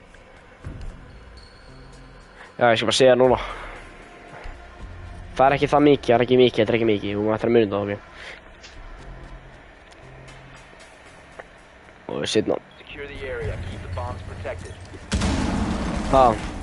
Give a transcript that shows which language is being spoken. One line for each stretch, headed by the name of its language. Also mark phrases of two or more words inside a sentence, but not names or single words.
Icelandic: Já, ég skal bara segja núna. Það er ekki það mikið, þetta er ekki mikið, þú ættir að muna það, ok. Og sitna.
English: Secure the area. Keep the bombs protected.
Icelandic: Það.